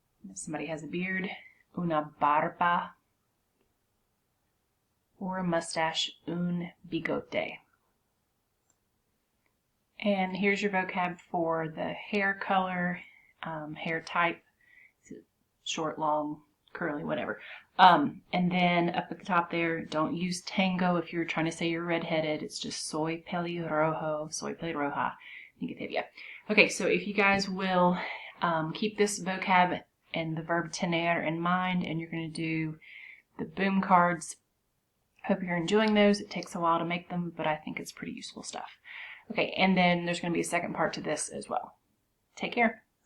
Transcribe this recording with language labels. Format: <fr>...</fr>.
<en>If somebody has a beard,</en> <es>una barba,</es> <en>or a mustache,</en> <es>un bigote.</es> <en>And here's your vocab for the hair color, hair type, short, long, curly, whatever. And then up at the top there, don't use tango if you're trying to say you're redheaded. It's just</en> <es>soy pelirrojo, soy pelirroja.</es> <en>You get the idea. Okay, so if you guys will keep this vocab and the verb tener in mind, and you're going to do the boom cards. Hope you're enjoying those. It takes a while to make them, but I think it's pretty useful stuff. Okay, and then there's going to be a second part to this as well. Take care.</en>